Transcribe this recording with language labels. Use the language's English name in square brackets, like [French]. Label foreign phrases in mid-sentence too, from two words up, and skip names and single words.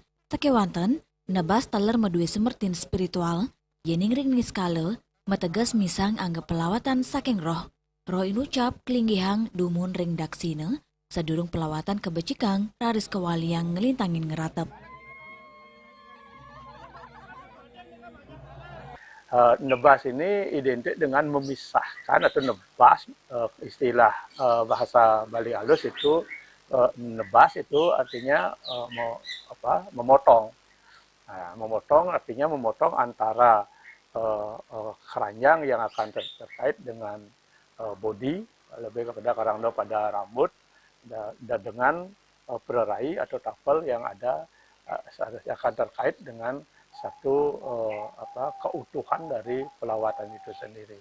[Balinese] Sakewanten, nebas taler medui semertin spiritual, yening ring niskale, metegas misang anggap pelawatan saking roh. Roh inucap kelingihang dumun ring daksine, sedurung pelawatan kebecikang raris kewaliang ngelintangin ngeratep. [Indonesian] Nebas ini identik dengan memisahkan atau nebas, istilah bahasa Bali halus itu nebas itu artinya memotong. Nah, memotong artinya memotong antara keranjang yang akan terkait dengan body, lebih kepada karangdo pada rambut, dan dengan pererai atau tapel yang ada akan terkait dengan satu keutuhan dari pelawatan itu sendiri.